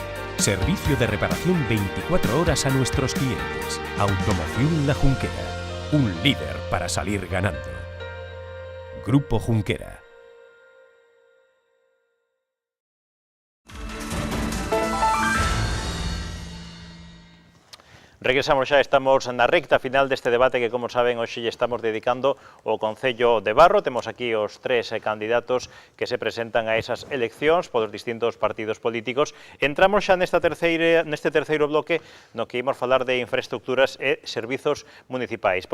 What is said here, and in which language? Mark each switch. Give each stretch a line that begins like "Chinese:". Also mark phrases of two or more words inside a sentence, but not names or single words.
Spanish: Servicio de reparación 24 horas a nuestros clientes. Automoción La Junquera. Un líder para salir ganando. Grupo Junquera.
Galician: Regresamos xa, estamos na recta final deste debate que, como saben, hoxe lle estamos dedicando ao Concello de Barro. Temos aquí os tres candidatos que se presentan a esas eleccións polos distintos partidos políticos. Entramos xa neste terceiro bloque no que imos falar de infraestructuras e servizos municipais.